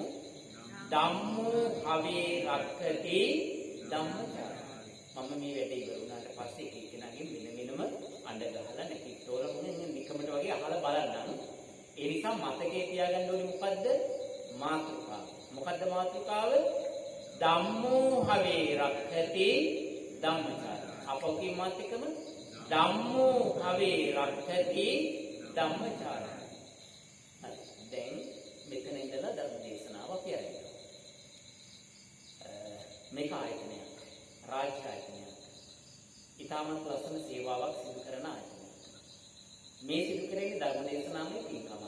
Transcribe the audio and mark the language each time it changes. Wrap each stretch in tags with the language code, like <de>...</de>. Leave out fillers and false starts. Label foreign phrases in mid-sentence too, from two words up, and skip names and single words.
<pi>ධම්මෝ හවේ රක්ඛති ධම්මචාරය.</pi> <si>මම මේ වැඩේ ඉවර වුණාට පස්සේ කෙනෙක්ගෙන් වෙනම අඬ ගහලා නැතිතෝර මොනේ නිකමට වගේ අහලා බලන්නම්. ඒ නිසා මතකයේ තියාගන්න ඕනේ මොකද්ද? මාතෘකාව. මොකද්ද මාතෘකාව?</si> <pi>ධම්මෝ හවේ රක්ඛති ධම්මචාරය.</pi> <si>අපෝකී මාතෘකම</si> <pi>ධම්මෝ හවේ රක්ඛති ධම්මචාරය.</pi> <si>දැන් මෙතන ඉඳලා ධර්ම දේශනාව අපි ආරම්භ කරමු. මේක ආයතනයක්, රාජ්‍ය ආයතනයක්. ඊටමත් ලස්සන සේවාවක් සිදු කරන ආයතනයක්. මේ සිදු කරන්නේ ධර්ම දේශනාවේ පින්කමක්.</si>